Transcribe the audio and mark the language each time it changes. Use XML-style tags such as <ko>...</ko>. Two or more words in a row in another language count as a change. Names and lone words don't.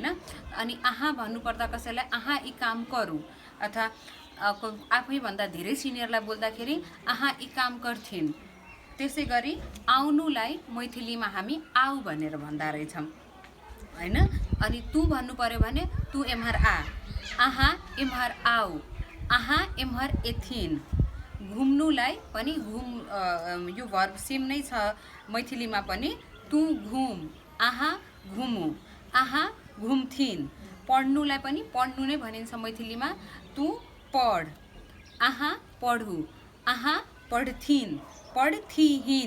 <ne>अनि आहा भन्नु पर्दा कसैलाई</ne> <mai>आहा ई काम करु।</mai> <ne>अथवा आफै भन्दा धेरै सिनियरलाई बोल्दाखेरि</ne> <mai>आहा ई काम गर्थिन्।</mai> <ne>त्यसै गरी आउनुलाई मैथिलीमा हामी आउ भनेर भन्दा रहेछौं हैन। अनि तु भन्नु पर्यो भने</ne> <mai>तु एम्हर आ, आहा एम्हर आउ, आहा एम्हर एथिन।</mai> <ne>घुम्नुलाई पनि यो भर्ब सेम नै छ मैथिलीमा पनि।</ne> <mai>तु घुम, आहा घुमु, आहा घुम्थिन।</mai> <ne>पढ्नुलाई पनि पढ्नु नै भनिन्छ मैथिलीमा।</ne> <mai>तु पढ, आहा पढु, आहा पढथिन, पढथिहिन।</mai>